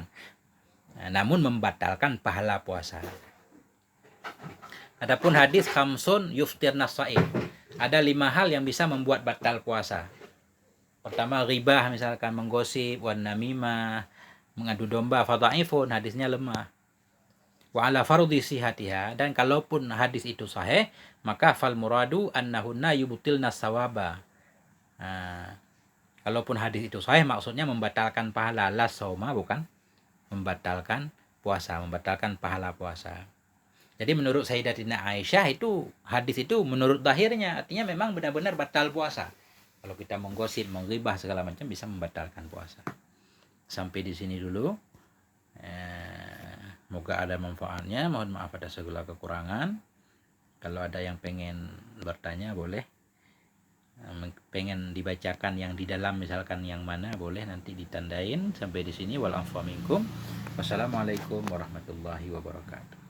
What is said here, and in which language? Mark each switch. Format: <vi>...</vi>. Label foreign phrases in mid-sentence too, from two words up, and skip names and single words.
<id>Namun membatalkan pahala puasa. Adapun hadis</id> <ar>خمس يفطرن الصائم,</ar> <id>ada 5 hal yang bisa membuat batal puasa. Pertama, ribah, misalkan menggosip,</id> <ar>والنميمة,</ar> <id>mengadu domba, fadhaifun, hadisnya lemah.</id> <ar>وعلى فرض صحتها,</ar> <id>dan kalaupun hadis itu sahih, maka</id> <ar>فالمراد أنهن يبطلن ثواب.</ar> <id>Kalaupun hadis itu sahih, maksudnya membatalkan pahala,</id> <ar>لا صوم,</ar> <id>bukan membatalkan puasa, membatalkan pahala puasa. Jadi menurut Sayyidatina Aisyah itu hadis itu menurut zahirnya artinya memang benar-benar batal puasa. Kalau kita menggosip, menggibah segala macam bisa membatalkan puasa. Sampai di sini dulu. Semoga ada manfaatnya. Mohon maaf ada segala kekurangan. Kalau ada yang pengen bertanya boleh. Pengen dibacakan yang di dalam misalkan yang mana boleh nanti ditandain. Sampai di sini</id> <ar>والعفو منكم. والسلام عليكم ورحمة الله وبركاته.</ar>